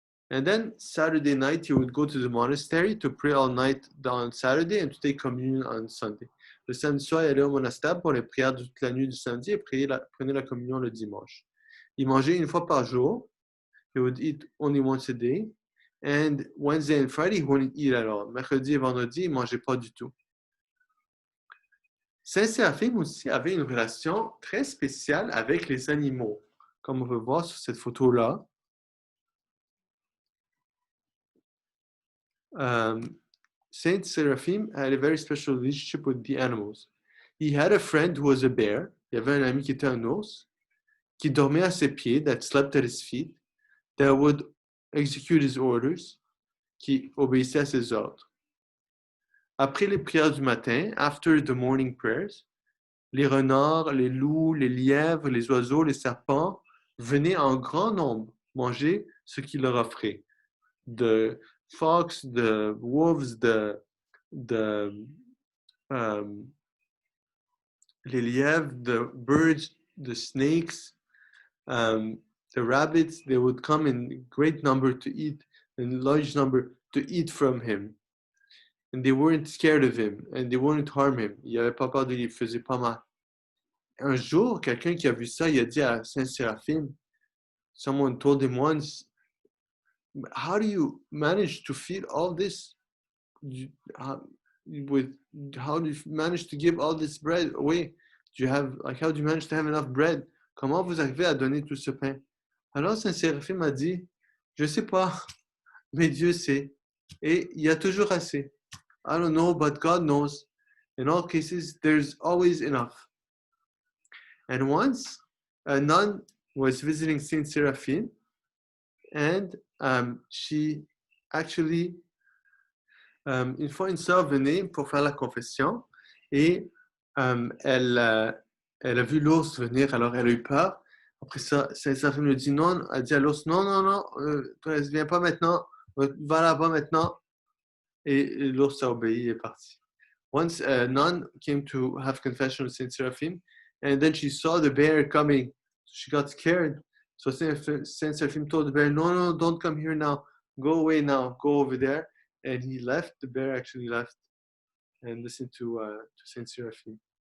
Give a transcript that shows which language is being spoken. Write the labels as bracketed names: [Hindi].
[English] And then Saturday night, he would go to the monastery to pray all night on Saturday and to take communion on Sunday. [French] Le samedi soir, il allait au monastère pour les prières de toute la nuit du samedi et prenait la communion le dimanche. Il mangeait une fois par jour. [English] He would eat only once a day. And Wednesday and Friday, he wouldn't eat at all. [French] Mercredi et vendredi, il ne mangeait pas du tout. Saint Séraphim aussi avait une relation très spéciale avec les animaux, comme on peut voir sur cette photo-là. [English] Saint Seraphim had a very special relationship with the animals. He had a friend who was a bear. [French] Il y avait un ami qui était un ours, qui dormait à ses pieds, [English] that slept at his feet, that would execute his orders, [French] qui obéissait à ses ordres. Après les prières du matin, [English] after the morning prayers, [French] les renards, les loups, les lièvres, les oiseaux, les serpents venaient en grand nombre manger ce qu'il leur offrait. [English] The fox, the wolves, [French] les lièvres, [English] the birds, the snakes, the rabbits, they would come in great number to eat, in large number to eat from him. And they weren't scared of him, and they wouldn't harm him. [French] Il n'avait pas peur de lui, il faisait pas mal. Un jour, quelqu'un qui a vu ça, il a dit à Saint Séraphim, [English] someone told him once, how do you manage to feed all this? How do you manage to give all this bread away? How do you manage to have enough bread? [French] Comment vous arrivez à donner tout ce pain? Alors Saint Séraphim a dit, je ne sais pas, mais Dieu sait. Et il y a toujours assez. [English] I don't know, but God knows. In all cases, there's always enough. And once, a nun was visiting Saint Seraphine, and she actually, [French] une fois une sœur venait pour faire la confession, et elle a vu l'ours venir, alors elle a eu peur. Après ça, Saint Seraphine lui dit non, elle dit à l'ours, non, non, non, toi, viens pas maintenant, va là-bas maintenant. Et l'ours a obéi et est parti. [English] Once a nun came to have confession with Saint Seraphim, and then she saw the bear coming. She got scared. So Saint Seraphim told the bear, no, no, don't come here now. Go away now. Go over there. And he left. The bear actually left and listened to Saint Seraphim.